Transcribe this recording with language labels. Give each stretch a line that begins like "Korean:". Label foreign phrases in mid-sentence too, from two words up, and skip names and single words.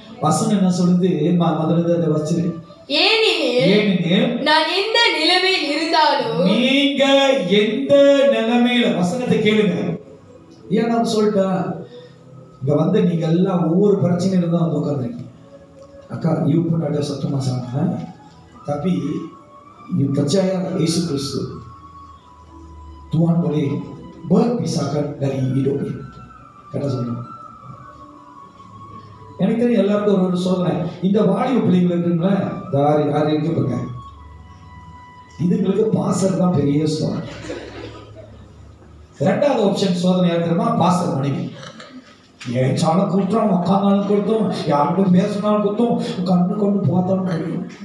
Tamil: வசனம் என்ன சொல்லுது? முதல்ல அதை வச்சிரு. ஏனெனில் நான் எந்த நிலைமையில் இருந்தாலும், நீங்க எந்த நிலைமையில, வசனத்தை கேளுங்க. ஏன் நான் சொல்லிட்டேன், இங்க வந்து நீங்க எல்லாம் ஒவ்வொரு பிரச்சனையில தான் வந்து உட்காந்துருக்கீங்க. அக்கா யூ சத்தமா சொன்ன
Malay: tapi you percaya Yesus Kristus Tuhan boleh berpisahkan dari hidup ini.
Tamil: Kata சொன்னேன். எனக்கு தெரியும் எல்லாருக்கும் ஒரு சோதனை. இந்த வாலிப பிள்ளைகள் இருக்குங்களா, யார் இருக்கு பாருங்க, இதுங்களுக்கு பாஸ்டர் தான் பெரிய சோதனை. ரெண்டாவது ஆப்ஷன் சோதனை யார் தெரியுமா? பாஸ்டர் மனைவி. ஏன் சாலை கூட்டுறோம், உட்காந்தாலும் கொடுத்தோம், யாருக்கும் பேசினாலும் கொடுத்தோம், கண்ணு கொண்டு பார்த்தாலும் கொடுத்தோம்.